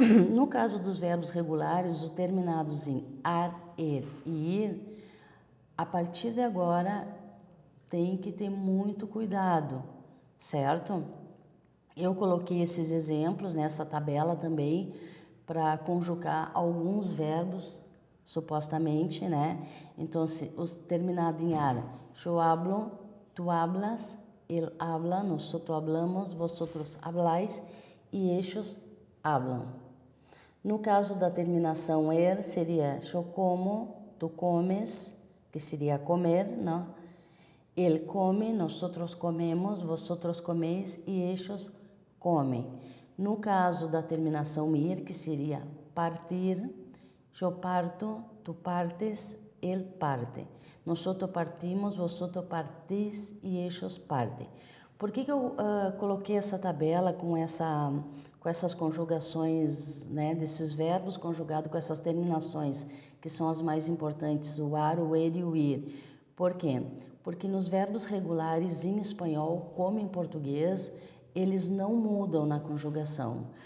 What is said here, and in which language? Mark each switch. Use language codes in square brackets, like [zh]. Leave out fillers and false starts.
[pt] No caso dos verbos regulares, os terminados em ar, er e ir, a partir de agora tem que ter muito cuidado, certo? Eu coloquei esses exemplos nessa tabela também para conjugar alguns verbos, supostamente, né? Então, os terminados em ar, [es] yo hablo, tú hablas, él habla, nosotros hablamos, vosotros habláis e ellos hablan. [pt] No caso da terminação er, seria [es] yo como, tú comes, [pt] que seria comer, não? [es] Él come, nosotros comemos, vosotros coméis e ellos comem. [pt] No caso da terminação ir, que seria partir, [es] yo parto, tú partes, él parte. Nosotros partimos, vosotros partís e ellos partem. [pt] Por que eu coloquei essa tabela com essas conjugações, né, desses verbos conjugados com essas terminações, que são as mais importantes, o ar, o er e o ir? Por quê? Porque nos verbos regulares em espanhol, como em português, eles não mudam na conjugação.